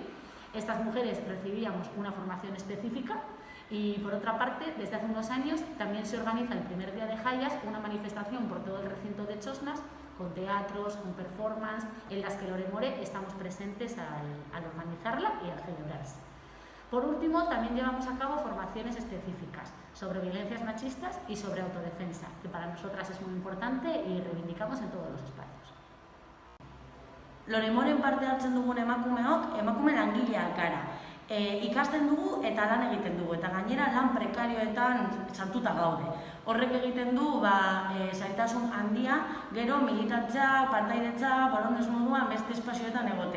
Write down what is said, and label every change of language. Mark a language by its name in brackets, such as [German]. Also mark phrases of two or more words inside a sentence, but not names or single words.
[Spanish] Estas mujeres recibíamos una formación específica y, por otra parte, desde hace unos años también se organiza el primer día de Jaias una manifestación por todo el recinto de Txosnas, con teatros, con performance, en las que Loremore estamos presentes al organizarla y al celebrarse. Por último, también llevamos a cabo formaciones específicas sobre violencias machistas y sobre autodefensa, que para nosotras es muy importante y reivindicamos en todos los espacios. [Basque] Loremoren parte hartzen dugun emakumeok, emakume langileak gara. Ikasten dugu eta lan egiten dugu, eta gainera lan prekarioetan sartuta gaude. Horrek egiten du zailtasun handia, gero militantzia, partaidetza, bolondez moduan beste espazioetan egotea.